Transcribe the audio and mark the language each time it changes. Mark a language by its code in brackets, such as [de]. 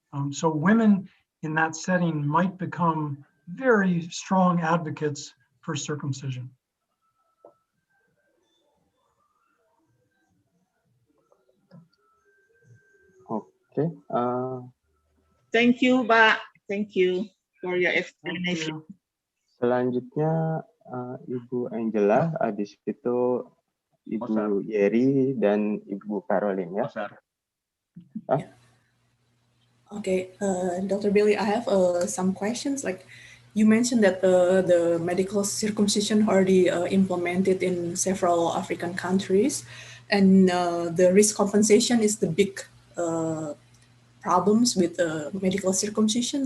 [en] So women in that setting might become very strong advocates for circumcision. Oke, Thank you, Pak. Thank you for your explanation. [id] selanjutnya Ibu Angela, habis itu Ibu Yeri dan Ibu Caroline ya. [en] Okay, Dr. Billy, I have some questions. Like you mentioned that the medical circumcision already implemented in several African countries, and the risk compensation is the big problems with medical circumcision.